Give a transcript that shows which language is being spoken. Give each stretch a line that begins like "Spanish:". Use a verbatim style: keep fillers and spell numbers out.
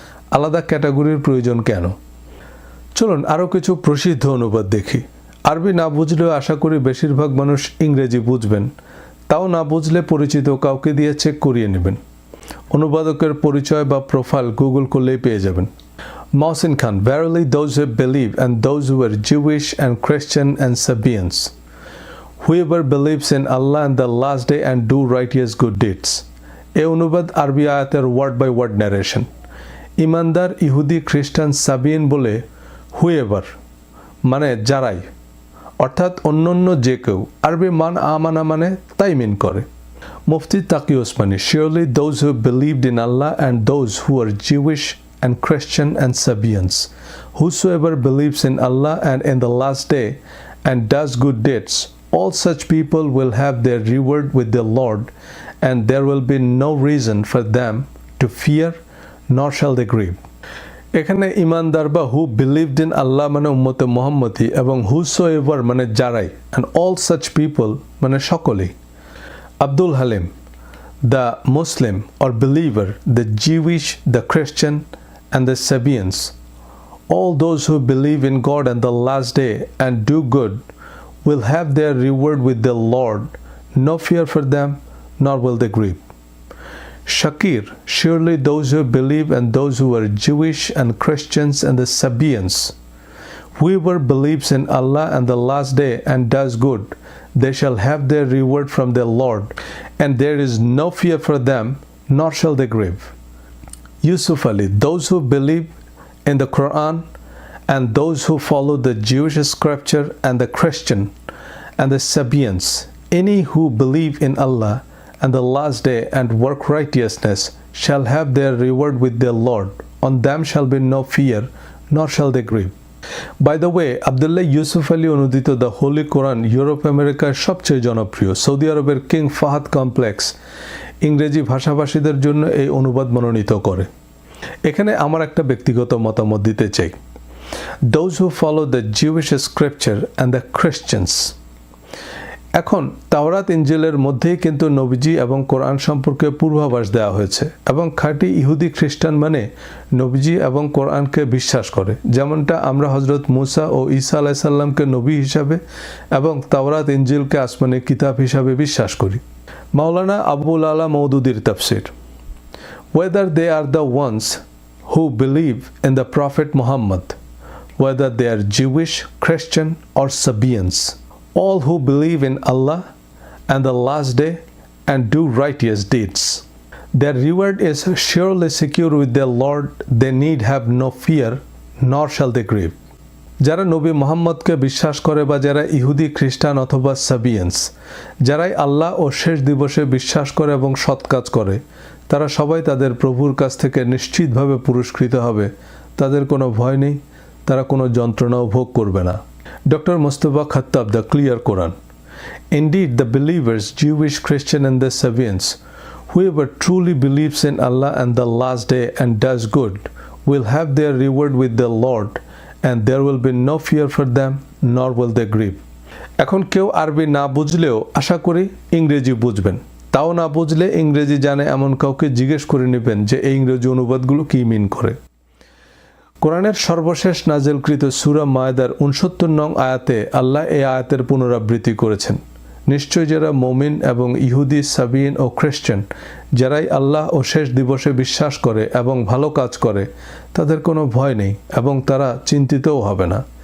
Bangla: আলাদা ক্যাটাগরির প্রয়োজন কেন? চলুন আরও কিছু প্রসিদ্ধ অনুবাদ দেখি। আরবি না বুঝলেও আশা করি বেশিরভাগ মানুষ ইংরেজি বুঝবেন, তাও না বুঝলে পরিচিত কাউকে দিয়ে চেক করিয়ে নেবেন। অনুবাদকের পরিচয় বা প্রোফাইল গুগল করলেই পেয়ে যাবেন।
English: Mohsin Khan, verily those who believe and those who are Jewish and Christian and Sabians, whoever believes in Allah and the last day and do righteous good deeds.
Bangla: এ অনুবাদ আরবি আয়াতের
English: Word by word narration.
Bangla: ইমানদার, ইহুদি, খ্রিস্টান, সাবিয়ান বলে হুয়েভার মানে যারাই, অর্থাৎ অন্যান্য যে কেউ। আরবি মান আমানা মানে তাই মিন করে।
English: Mufti Taqi Usmani, surely those who believed in Allah and those who are Jewish and Christian and Sabians, whosoever believes in Allah and in the last day and does good deeds, all such people will have their reward with the lord and there will be no reason for them to fear nor shall they grieve.
Bangla: এখানে ইমানদার বা
English: who believed in Allah
Bangla: মানে উম্মতে মুহাম্মদী এবং হুসোএভার মানে যারাই,
English: and all such people
Bangla: মানে সকলেই।
English: Abdul Halim, the Muslim or believer, the Jewish, the Christian and the Sabians, all those who believe in God and the last day and do good will have their reward with the lord, no fear for them nor will they grieve. Shakir, surely those who believe and those who are Jewish and Christians and the Sabians, whoever believes in Allah and the last day and does good, they shall have their reward from their Lord, and there is no fear for them, nor shall they grieve. Yusuf Ali, those who believe in the Quran and those who follow the Jewish scripture and the Christian and the Sabians, any who believe in Allah and the last day and work righteousness shall have their reward with their Lord. On them shall be no fear, nor shall they grieve. By the way,
Bangla: Abdullah Yusuf Ali Onudito, the Holy Quran, Europe, America, সবচেয়ে জনপ্রিয়, Saudi আরবের king Fahad complex ইংরেজি ভাষাভাষীদের জন্য এই অনুবাদ মনোনীত করে। এখানে আমার একটা ব্যক্তিগত মতামত দিতে চাই।
English: Those who follow the Jewish scripture and the Christians.
Bangla: এখন তাওরাত, ইনজিলের মধ্যেই কিন্তু নবীজি এবং কোরআন সম্পর্কে পূর্বাভাস দেওয়া হয়েছে, এবং খাঁটি ইহুদি খ্রিস্টান মানে নবীজি এবং কোরআনকে বিশ্বাস করে, যেমনটা আমরা হজরত মুসা ও ঈসা আলাইহিস সালামকে নবী হিসাবে এবং তাওরাত, ইনজিলকে আসমানি কিতাব হিসাবে বিশ্বাস করি।
English: মাওলানা আবুল আলা মওদুদির তাফসির, whether they are the ones who believe in the Prophet Muhammad, whether they are Jewish, Christian or Sabians, all who believe in Allah and the last day and do righteous deeds, their reward is surely secure with their Lord, they need have no fear, nor shall they grieve.
Bangla: যারা নবী মোহাম্মদকে বিশ্বাস করে বা যারা ইহুদি, খ্রিস্টান অথবা সাবিয়ান্স, যারাই আল্লাহ ও শেষ দিবসে বিশ্বাস করে এবং সৎ কাজ করে, তারা সবাই তাদের প্রভুর কাছ থেকে নিশ্চিতভাবে পুরস্কৃত হবে। তাদের কোনো ভয় নেই, তারা কোনো যন্ত্রণাও ভোগ করবে না।
English: Doctor Mustafa Khattab, the clear Quran. Indeed, the believers, Jewish, Christian and the Sabians, whoever truly believes in Allah and the last day and does good, will have their reward with the Lord, and there will be no fear for them, nor will they grieve.
Bangla: এখন কেউ আরবি না বুঝলেও আশা করি ইংরেজি বুঝবেন, তাও না বুঝলে ইংরেজি জানে এমন কাউকে জিজ্ঞেস করে নেবেন যে এই ইংরেজি অনুবাদগুলো কী মিন করে। কোরআনের সর্বশেষ নাজিলকৃত সূরা মায়দার উনসত্তর নং আয়াতে আল্লাহ এই আয়াতের পুনরাবৃত্তি করেছেন, নিশ্চয় যারা মুমিন এবং ইহুদি, সাবিয়ীন ও খ্রিস্টান, যারাই আল্লাহ ও শেষ দিবসে বিশ্বাস করে এবং ভালো কাজ করে, তাদের কোনো ভয় নেই এবং তারা চিন্তিতও হবে না।